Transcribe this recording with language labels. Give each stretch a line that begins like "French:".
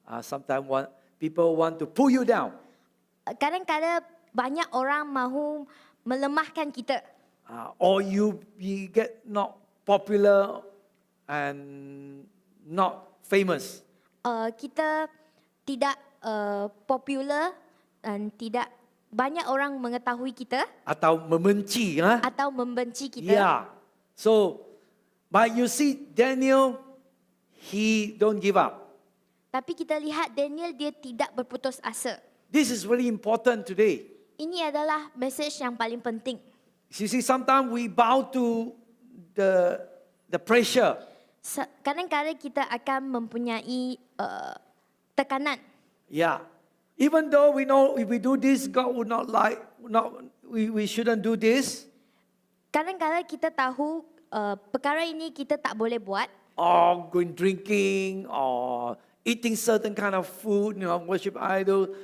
English: Sometimes people want to pull you down.
Malay: Kadang-kadang banyak orang mahu melemahkan kita.
English: Or you get not popular and not famous.
Malay: Kita tidak popular dan tidak banyak orang mengetahui kita Atau membenci. atau membenci kita. Yeah.
English: So, but you see Daniel, he don't give up.
Malay: Tapi kita lihat Daniel dia tidak berputus asa.
English: This is very important today.
Malay: Ini adalah message yang paling penting.
English: You see, sometimes we bow to the pressure.
Malay: Kadang-kadang kita akan mempunyai tekanan. Yeah.
English: Even though we know if we do this, God would not like, we shouldn't do this.
Malay: Kadang-kadang kita tahu perkara ini kita tak boleh buat.
English: Or going drinking, or eating certain kind of food, worship idol.